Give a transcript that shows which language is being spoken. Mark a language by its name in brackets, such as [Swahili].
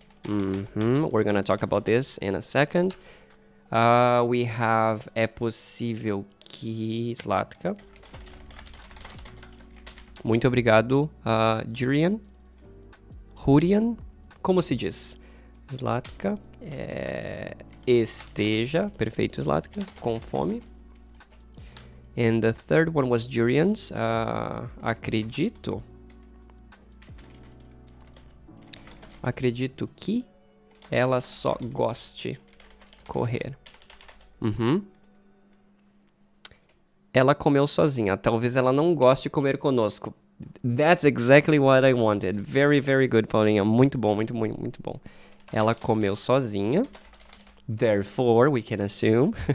[English] We're gonna talk about this in a second. We have [Portuguese] é possível que Zlatka. Muito obrigado, Jurian. Hurian, como se diz? Zlatka esteja, perfeito, Zlatka, com fome. [English] And the third one was Jurian's. [Portuguese] Acredito que ela só goste correr. Ela comeu sozinha. Talvez ela não goste de comer conosco. [English] That's exactly what I wanted. Very, very good, Paulinha. [Portuguese] Muito bom. Ela comeu sozinha. [English] Therefore, we can assume.